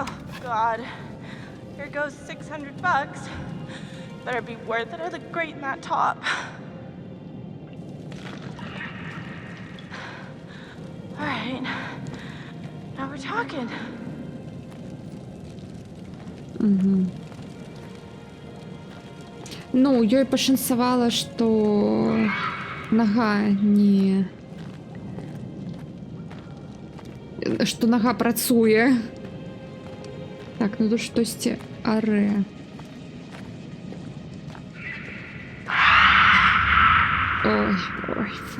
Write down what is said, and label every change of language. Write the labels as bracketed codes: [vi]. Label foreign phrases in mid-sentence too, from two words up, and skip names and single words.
[en] You're goes $600. Better be worth it or look great in that top. All right. Now we're talking. [be] Ну, ёй пашанцавала, што нага не... Што нага працуе. Так, ну тут штосьці арэ. Ой, ой, фу.